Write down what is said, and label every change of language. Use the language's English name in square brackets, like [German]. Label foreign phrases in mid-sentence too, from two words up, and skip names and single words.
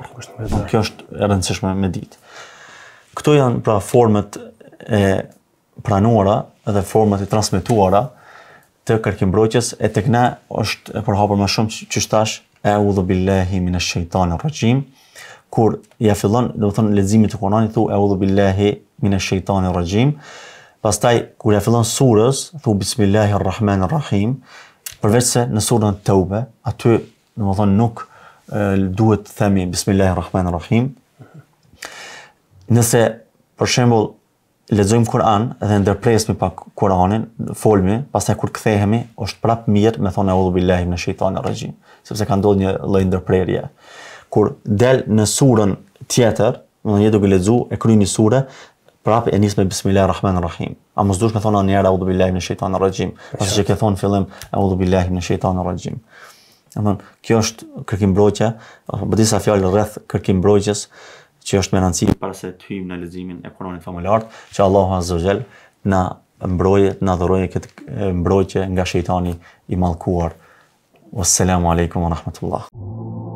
[Albanian] Kjo është e rëndësishme me ditë. Këto janë pra format e pranuara dhe format e transmetuara të kërkimbrojtjes, e tek ne është e përhapur më shumë që thash [Arabic] أعوذ بالله من الشيطان الرجيم. [Albanian] kur ja fillon, do të thonë leximit të Kuranit, thu [Arabic] أعوذ بالله من الشيطان الرجيم. [Albanian] Pastaj kur ja fillon surës, thu bismillahirrahmanirrahim. Përveç se në surën Tauba, aty do të thonë nuk duhet të themi bismillahirrahmanirrahim. Nëse për shembull lexojmë Kur'an dhe ndërpresmi pak Kur'anin, folmi, pastaj kur kthehemi, është prap mirë me thonë [Arabic] أعوذ بالله من الشيطان الرجيم, [Albanian] sepse ka ndodhur një lloj ndërprerje. Kur del në surën tjetër, do të duke lexu e krye një sure, prap e nis me bismillahirrahmanirrahim. A mos duhet me thonë një herë [Arabic] أعوذ بالله من الشيطان الرجيم, [Albanian] pasi që ke thonë fillim [Arabic] أعوذ بالله من الشيطان الرجيم. [Albanian] Domthon, kjo është kërkimbrojtja, apo disa fjalë rreth kërkimbrojtjes që është me rëndësi para se të hyjmë në leximin e Kuranit famullar, që Allahu [Arabic] عز وجل [Albanian] na mbrojë, na dhurojë këtë mbrojtje nga shejtani i mallkuar. [Arabic] والسلام عليكم ورحمة الله.